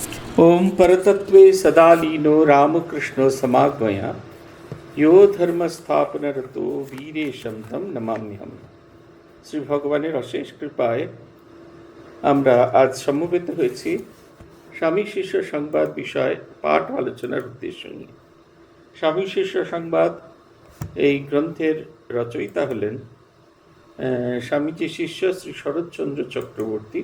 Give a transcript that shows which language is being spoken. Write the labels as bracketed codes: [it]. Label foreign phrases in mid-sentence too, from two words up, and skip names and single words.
[sa] ओम परतत्वे सदा लीनो रामकृष्णो समागमया यो धर्म स्थापन रतो वीरेशम तम नमाम्यहम। [bn] শ্রী ভগবানের অশেষ কৃপায় আমরা আজ সমবেত হয়েছি স্বামী শিষ্য সংবাদ বিষয় পাঠ আলোচনার উদ্দেশ্য নিয়ে। স্বামী শিষ্য সংবাদ এই গ্রন্থের রচয়িতা হলেন স্বামীজি শিষ্য শ্রী শরৎচন্দ্র চক্রবর্তী।